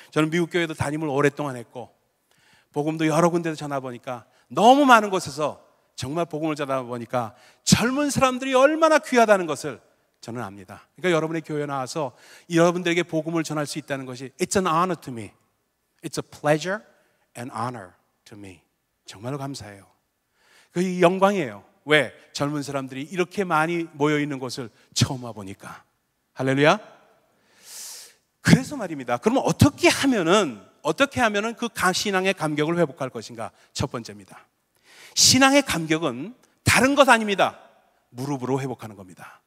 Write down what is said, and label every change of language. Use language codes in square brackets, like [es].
[ko] 저는 미국 교회도 담임을 오랫동안 했고 복음도 여러 군데서 전하 보니까 너무 많은 곳에서 정말 복음을 전하다 보니까 젊은 사람들이 얼마나 귀하다는 것을 저는 압니다. 그러니까 여러분의 교회에 나와서 여러분들에게 복음을 전할 수 있다는 것이 [en] It's an honor to me. It's a pleasure and honor to me. [ko] 정말로 감사해요. 그 영광이에요. 왜? 젊은 사람들이 이렇게 많이 모여있는 곳을 처음 와보니까. 할렐루야. 그래서 말입니다. 그러면 어떻게 하면은 그 신앙의 감격을 회복할 것인가? 첫 번째입니다. 신앙의 감격은 다른 것 아닙니다. 무릎으로 회복하는 겁니다.